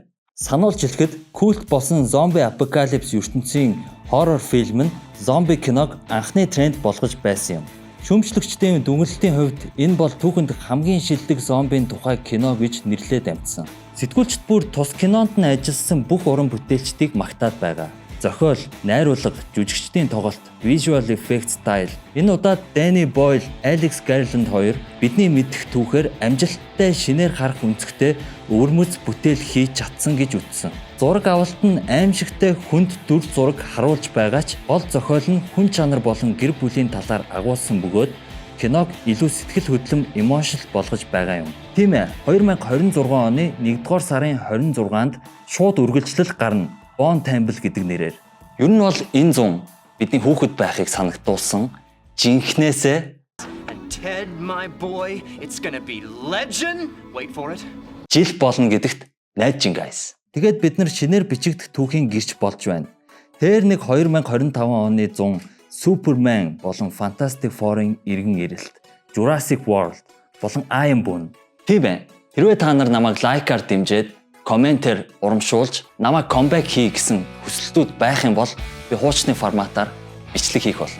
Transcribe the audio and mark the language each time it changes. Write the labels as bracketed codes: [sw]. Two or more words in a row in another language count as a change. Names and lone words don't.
[mn] Сануулж хэлэхэд культ болсон зомби апокалипс ертөнцийн хоррор фильм нь зомби киног анхны тренд болгож байсан юм. Шүүмжлэгчдийн дүгнэлтийн хувьд энэ бол түүхэнд хамгийн шилдэг зомбийн тухай кино гэж нэрлээд амжсан. Сэтгүүлчид бүр тус кинонд нь ажилласан бүх уран бүтээлчдийг магтаад байгаа. Зохиол, найруулга, жүжигчдийн тоглолт, [en] visual effects style. [mn] Энэ удаад Danny Boyle, Alex Garland хоёр бидний мэдэх түүхээр амжилттай шинээр харах үнцгтэй өвөрмөц бүтээл хийж чадсан гэж үзсэн. Зураг авалт нь аимшигтай хүнд дүр зураг харуулж байгаа ч гол зохиол нь хүн чанар болон гэр бүлийн талаар агуулсан бөгөөд киног илүү сэтгэл хөдлөм emotional болгож байгаа юм. Тийм ээ, 2026 оны 1-р сарын 26-нд шууд үргэлжлэл гарна. Bond Temple гэдэг нэрээр. Ер нь бол энэ зун бидний хүүхэд байхыг санагдуулсан жинхнээсээ [en] Ted, my boy, it's gonna be legend. Wait for it. [mn] жил болно гэдэгт найдаж ин guys. Тэгээд бид нар шинээр бичигдэх түүхийн гэрч болж байна. Тэр нэг 2025 оны 100 Superman болон Fantastic Four-ын иргэн ирэлт, Jurassic World болон Iron Man. Тийм ээ. Хэрвээ та нар намайг лайкаар дэмжиж комментээр урамшуулж намайг comeback хий гэсэн хүсэлтүүд байх юм бол би хуучны форматаар бичлэг хийх болно.